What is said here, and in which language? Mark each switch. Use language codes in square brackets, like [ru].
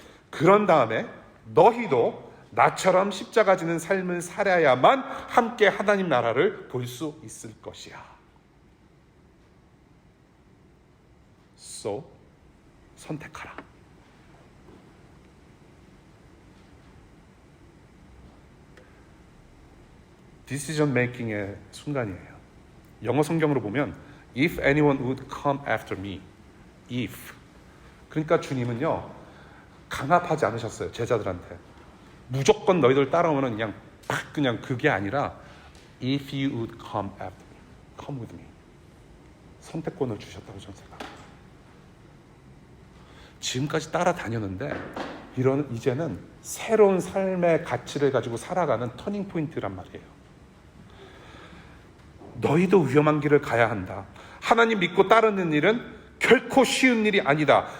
[ko] 그런 다음에 너희도 나처럼 십자가 지는 삶을 살아야만 함께 하나님 나라를 볼 수 있을 것이야. So, 선택하라. decision making의 순간이에요. 영어 성경으로 보면 [en] if anyone would come after me, if. [ko] 그러니까 주님은요, 강압하지 않으셨어요. 제자들한테 무조건 너희들 따라오면 그냥 그게 아니라 [en] if you would come after me, come with me. [ko] 선택권을 주셨다고 저는 생각합니다. 지금까지 따라다녔는데 이제는 새로운 삶의 가치를 가지고 살아가는 터닝 포인트란 말이에요. 너희도 위험한 길을 가야 한다. 하나님 믿고 따르는 일은 결코 쉬운 일이 아니다.